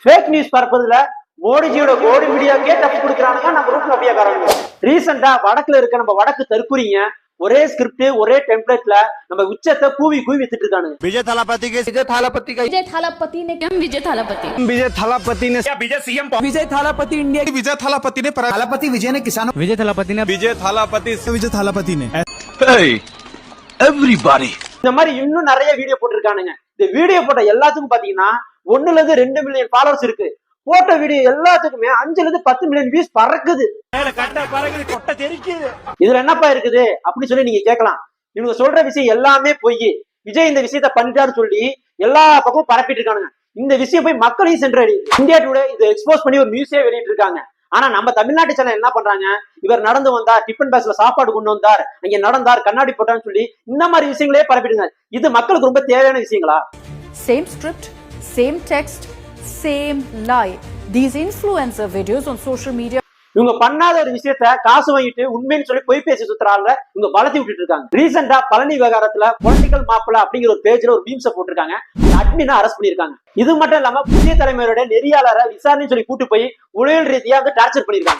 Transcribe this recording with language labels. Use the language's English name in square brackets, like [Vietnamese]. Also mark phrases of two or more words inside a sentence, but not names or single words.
[English] fake news [Tamil] பரப்புறதுல மோடிஜியோட கோடி மீடியாக்கே டஃப் கொடுக்குறானுங்க நம்ம ரூட் மாஃபியாக்காரங்க. ரீசெண்டா வடக்குல இருக்க நம்ம வடக்கு தற்குறிங்க ஒரே ஸ்கிரிப்ட் ஒரே டெம்ப்ளேட்ல நம்ம உச்சத்தை கூவி கூவி வித்துட்டு இருக்கானுங்க. [Hindi] विजय थालापति ने विजय थालापति ने विजय सीएम विजय थालापति इंडिया विजय थालापति ने थालापति विजय ने किसानों विजय थालापति ने [English] एवरीबॉडी [Tamil] இந்த மாதிரி இன்னும் நிறைய வீடியோ போட்டிருக்கானுங்க. இந்த வீடியோ போட்ட எல்லாத்துக்கும் பாத்தீங்கன்னா 1 ல இருந்து 2 [English] million followers [Tamil] இருக்கு. போட்ட வீடியோ எல்லாத்துக்குமே 5 ல இருந்து 10 [English] million views [Tamil] பறக்குது. இதுல என்னப்பா இருக்குது அப்படி சொல்லி நீங்க கேட்கலாம். இவங்க சொல்ற விஷயம் எல்லாமே பொய். விஜய் இந்த விஷயத்த பண்ணிட்டாருன்னு சொல்லி எல்லா பக்கமும் பரப்பிட்டு இருக்கானுங்க. இந்த விஷயம் போய் மக்களையும் சென்றடையுது. இந்தியா டுடே இதை எக்ஸ்போஸ் பண்ணி ஒரு நியூஸே வெளியிட்டு இருக்காங்க. ஆனா நம்ம தமிழ்நாட்டு சேனல் என்ன பண்றாங்க, இவர் நடந்து வந்தார், [English] tiffin boxல [Tamil] சாப்பாடு கொண்டு வந்தார், அங்க நடந்தார், கண்ணாடி போட்டான்னு சொல்லி இந்த மாதிரி விஷயங்களே பரப்பிடுங்க. இது மக்களுக்கு ரொம்ப தேவையான விஷயங்களா? [English] Same script, same text, same lie. These influencer videos on social media. [Tamil] இவங்க பண்ணாத ஒரு விஷயத்த காசு வாங்கிட்டு உண்மைன்னு சொல்லி பொய் பேசி சுத்துறாங்க. இவங்க வளர்த்தி விட்டுட்டு இருக்காங்க. ரீசெண்டா பழனி விவகாரத்துல பொலிட்டிக்கல் மாப்பிள அப்படிங்கிற ஒரு பேஜ்ல ஒரு மீம்ஸை போட்டிருக்காங்க. அட்மினை அரெஸ்ட் பண்ணிருக்காங்க. இது மட்டும் இல்லாம புதிய தலைமையோட நெறியாளரை விசாரணை சொல்லி கூட்டு போய் உளவியல் ரீதியா வந்து டார்ச்சர் பண்ணிருக்காங்க.